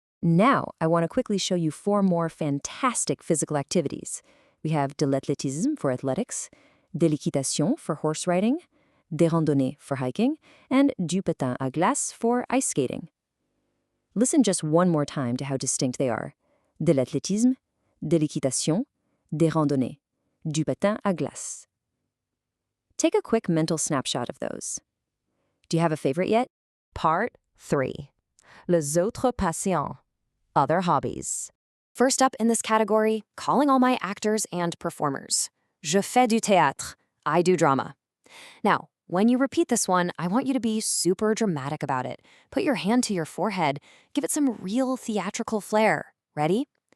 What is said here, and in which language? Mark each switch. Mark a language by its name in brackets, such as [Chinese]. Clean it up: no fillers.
[English] Now, I want to quickly show you 4 more fantastic physical activities. We have [French] de l'athlétisme [English] for athletics, [French] de l'équitation [English] for horse riding, [French] des randonnées [English] for hiking, and [French] du patin à glace [English] for ice skating. Listen just one more time to how distinct they are. [French] De l'athlétisme, de l'équitation, des randonnées, du patin à glace. [English] Take a quick mental snapshot of those. Do you have a favorite yet? Part 3. [French] Les autres passions. [English] Other hobbies. First up in this category, calling all my actors and performers. [French] Je fais du théâtre. [English] I do drama. Now, when you repeat this one, I want you to be super dramatic about it. Put your hand to your forehead. Give it some real theatrical flair. Ready?